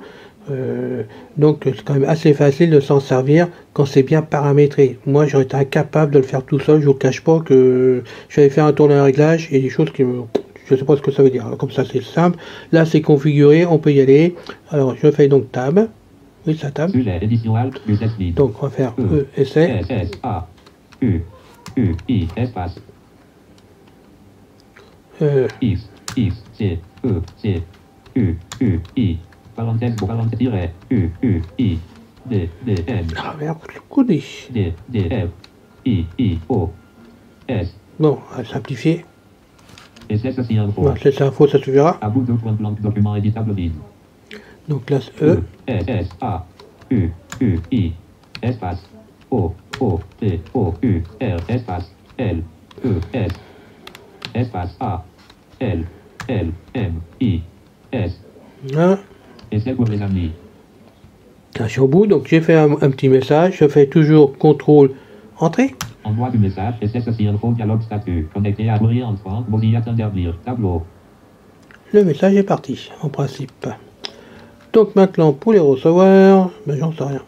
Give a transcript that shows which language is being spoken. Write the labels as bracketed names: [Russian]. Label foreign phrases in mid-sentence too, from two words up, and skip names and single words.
[French] Donc c'est quand même assez facile de s'en servir quand c'est bien paramétré. Moi j'aurais été incapable de le faire tout seul. Je vous cache pas que j'avais fait un tour dans les réglages et des choses qui me... Je sais pas ce que ça veut dire. Alors, comme ça c'est simple. Là c'est configuré, on peut y aller. Alors je fais donc tab. Oui, ça tab. Donc on va faire essai. S A U I espace X C E C U I parenthèse tiret U I D N. Ah merde, je connais. D F I O S. Bon, à simplifier. Et c'est aussi info. Bon, c'est info, ça suffira. À bout de point blanc, document éditable vide. Donc là, E. S A U I espace O T O U R espace L E S espace A L M I S. Là. Et c'est pour les amis. Là, je suis au bout, donc j'ai fait un petit message. Je fais toujours CTRL Entrée. Envoi du message, et c'est ceci info dialogue statut. Connecté à courrier entrant, Mozilla Thunderbird, tableau. Le message est parti, en principe. Donc maintenant, pour les recevoir, ben j'en sais rien.